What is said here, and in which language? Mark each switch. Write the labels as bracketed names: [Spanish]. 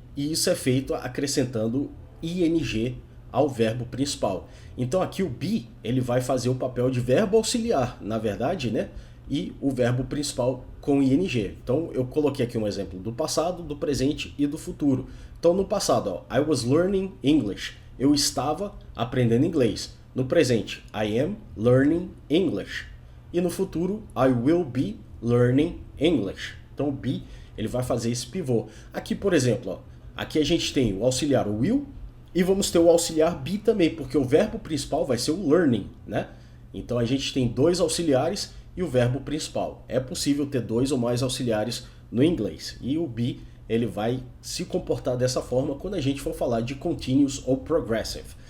[Portuguese] E isso é feito acrescentando ing ao verbo principal. Então aqui o be, ele vai fazer o papel de verbo auxiliar, na verdade, né? E o verbo principal com ing. Então eu coloquei aqui um exemplo do passado, do presente e do futuro. Então no passado, ó, [English] I was learning English. [Portuguese] Eu estava aprendendo inglês. No presente, [English] I am learning English. [Portuguese] E no futuro, [English] I will be learning English. [Portuguese] Então o be, ele vai fazer esse pivô. Aqui, por exemplo, ó, aqui a gente tem o auxiliar o will e vamos ter o auxiliar be também, porque o verbo principal vai ser o learning, né? Então a gente tem dois auxiliares e o verbo principal. É possível ter dois ou mais auxiliares no inglês. E o be, ele vai se comportar dessa forma quando a gente for falar de continuous ou progressive.